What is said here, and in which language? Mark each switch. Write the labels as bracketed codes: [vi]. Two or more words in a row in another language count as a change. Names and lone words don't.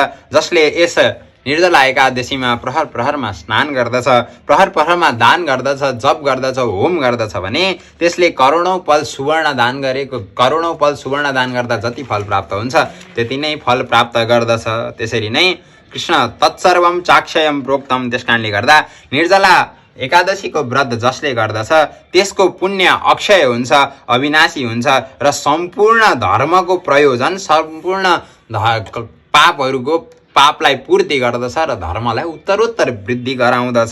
[ne] जसले यस निर्जला एकादशीमा प्रहर प्रहरमा स्नान गर्दछ, प्रहर प्रहरमा दान गर्दछ, जप गर्दछ, होम गर्दछ भने त्यसले करोडौँ पल सुवर्ण दान गरेको, करोडौँ पल सुवर्ण दान गर्दा जति फल प्राप्त हुन्छ त्यति नै फल प्राप्त गर्दछ। त्यसरी नै [sa] कृष्ण तत्सर्वम चाक्षयम प्रोक्तम। [ne] त्यस कारणले गर्दा निर्जला एकादशीको व्रत जसले गर्दछ त्यसको पुण्य अक्षय हुन्छ, अविनाशी हुन्छ र सम्पूर्ण धर्मको प्रयोजन, सम्पूर्ण पापलाई पूर्ति गर्दछ र धर्मलाई उत्तरोत्तर वृद्धि गराउँदछ।